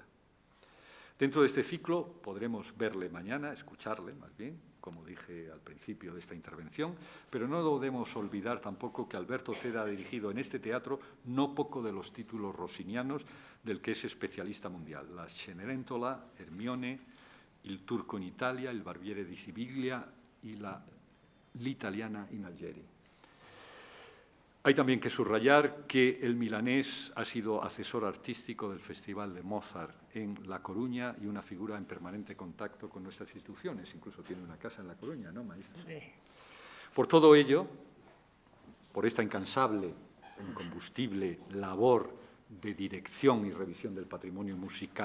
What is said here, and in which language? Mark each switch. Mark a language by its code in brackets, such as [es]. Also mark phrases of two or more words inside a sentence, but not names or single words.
[es] Dentro de este ciclo podremos verle mañana, escucharle más bien, como dije al principio de esta intervención, pero no debemos olvidar tampoco que Alberto Seda ha dirigido en este teatro no poco de los títulos rossinianos del que es especialista mundial, la Cenerentola, Hermione, Il Turco in Italia, Il Barbiere di Siviglia y l'Italiana in Algeri. Hay también que subrayar que el milanés ha sido asesor artístico del Festival de Mozart en La Coruña y una figura en permanente contacto con nuestras instituciones. Incluso tiene una casa en La Coruña, ¿no, maestro? Sí. Por todo ello, por esta incansable, incombustible labor de dirección y revisión del patrimonio musical